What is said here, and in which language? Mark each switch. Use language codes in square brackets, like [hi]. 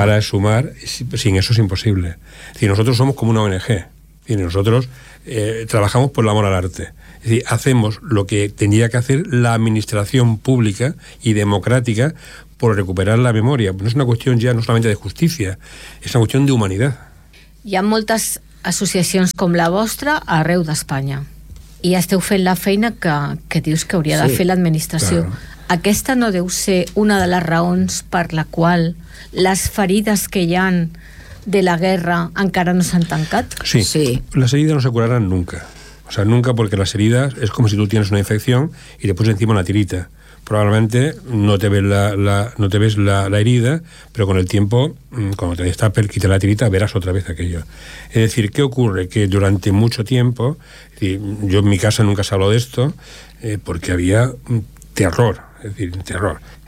[es] Para sumar, sin eso es imposible. Si nosotros somos como una ONG. Y nosotros trabajamos por la moral al arte. Es decir, hacemos lo que tendría que hacer la administración pública y democrática por recuperar la memoria. No es una cuestión ya no solamente de justicia, es una cuestión de humanidad. [ca] Hi ha moltes associacions com la vostra arreu d'Espanya i esteu fent la feina que dius que hauria de fer l'administració. Clar. Aquesta no deu ser una de les raons per la qual les ferides que hi ha de la guerra encara no s'han tancat? Sí. Sí, les ferides no se curaran [es] nunca. O sea, nunca, porque las heridas es como si tú tienes una infección y te pones encima una tirita. Probablemente no te ves la herida, pero con el tiempo, cuando te destape, quita la tirita, verás otra vez aquello. Es decir, ¿qué ocurre? Que durante mucho tiempo, yo en mi casa nunca se habló de esto, porque había terror, es decir, terror.